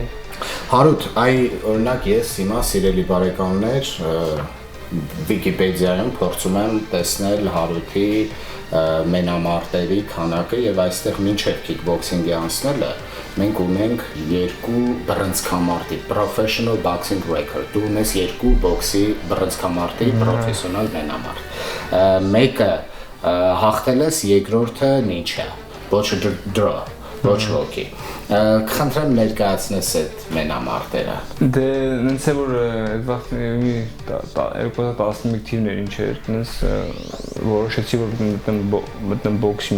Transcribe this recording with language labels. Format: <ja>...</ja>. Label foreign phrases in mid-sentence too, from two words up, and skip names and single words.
<hy>Հարութ, այ օրինակ ես հիմա սիրելի բարեկամներ Վիկիպեդիայում փորձում եմ տեսնել Հարութի մենամարտերի քանակը եւ այստեղ մինչեւ քիքբոքսինգի անցնելը մենք ունենք 2 բռնցքամարտի</hy> <en>professional boxing record։</en> <hy>Դու ունես 2 բոքսի բռնցքամարտի պրոֆեսիոնալ մենամարտ։ Մեկը հաղթել ես, երկրորդը ինչ է։ Ոչ draw, ոչ ոքի։ Խնդրեմ ներկայացնես այդ մենամարտերը։ Դե ինձ է որ այդ 2011 թիվներ ինչ էր, ինձ որոշեցի որ մտնեմ բոքսի</hy>